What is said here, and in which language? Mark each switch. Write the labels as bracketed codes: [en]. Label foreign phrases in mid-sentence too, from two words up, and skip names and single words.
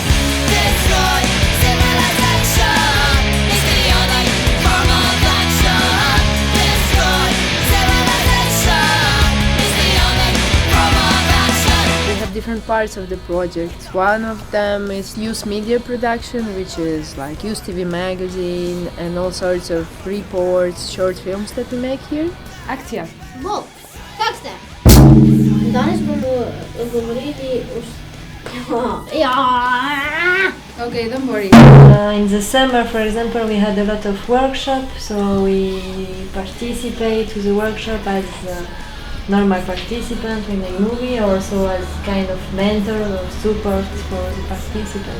[en] Different parts of the project. One of them is youth media production, which is like youth TV magazine and all sorts of reports, short films that we make here. [sl] Akcija! Bog, kak ste? Danes bomo govorili [en] Okay, don't worry. In the summer, for example, we had a lot of workshops, so we participate to the workshop as normal participant in a movie, or also as kind of mentor or support for the participants.